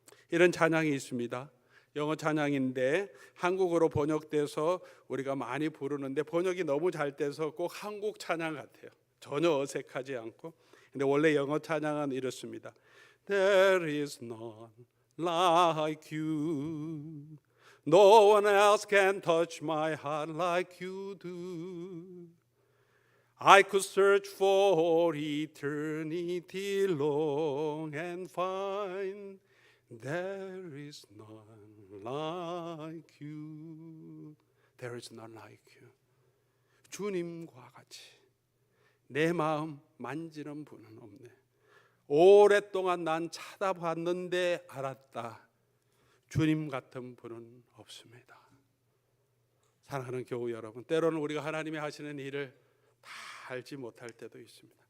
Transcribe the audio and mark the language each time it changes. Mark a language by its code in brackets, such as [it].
[ko] 이런 찬양이 있습니다. 영어 찬양인데 한국어로 번역돼서 우리가 많이 부르는데 번역이 너무 잘 돼서 꼭 한국 찬양 같아요. 전혀 어색하지 않고. 근데 원래 영어 찬양은 이렇습니다. [en] There is none like you. No one else can touch my heart like you do. I could search for eternity long and find there is none like you. There is none like you. [ko] 주님과 같이 내 마음 만지는 분은 없네. 오랫동안 난 찾아봤는데 알았다. 주님 같은 분은 없습니다. 사랑하는 교우 여러분, 때로는 우리가 하나님이 하시는 일을 다 알지 못할 때도 있습니다.